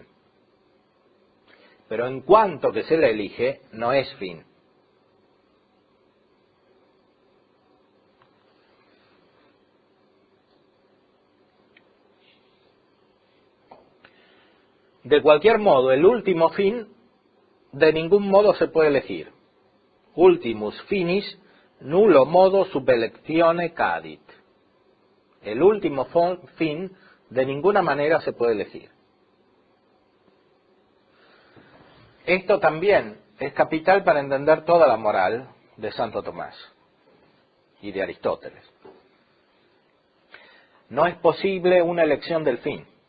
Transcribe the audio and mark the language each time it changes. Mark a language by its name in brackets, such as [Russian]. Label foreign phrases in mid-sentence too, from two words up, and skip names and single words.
[Spanish] Pero en cuanto que se la elige, no es fin. De cualquier modo, el último fin de ningún modo se puede elegir. [Latin] Ultimus finis nullo modo sub electione cadit. [Spanish] El último fin de ninguna manera se puede elegir. Esto también es capital para entender toda la moral de Santo Tomás y de Aristóteles. No es posible una elección del fin.